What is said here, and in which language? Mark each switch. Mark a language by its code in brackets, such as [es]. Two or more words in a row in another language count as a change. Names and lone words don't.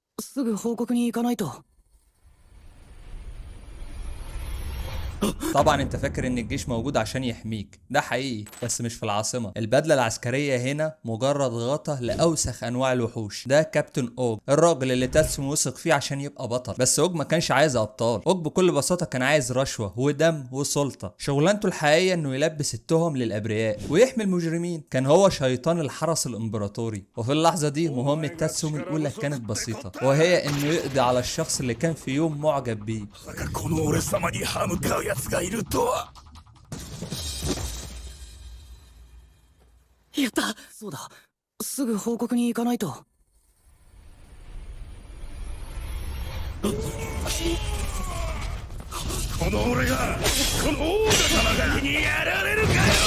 [ja] すぐ報告に行かないと。 [ar] طبعا انت فاكر ان الجيش موجود عشان يحميك، ده حقيقي بس مش في العاصمة. البدلة العسكرية هنا مجرد غطا لأوسخ انواع الوحوش. ده كابتن اوج، الراجل اللي تاتسومي وثق فيه عشان يبقى بطل. بس اوج ما كانش عايز ابطال، اوج بكل بساطة كان عايز رشوة ودم وسلطة. شغلانته الحقيقية انه يلبس التهم للابرياء ويحمي المجرمين. كان هو شيطان الحرس الامبراطوري. وفي اللحظة دي مهمة تاتسومي الاولى كانت بسيطة، وهي انه يقضي على الشخص اللي كان في يوم معجب بيه. [ja] この俺様に歯向かう奴がいるとは。やった。そうだ、すぐ報告に行かないと。この俺がこの王女様がにやられるかよ。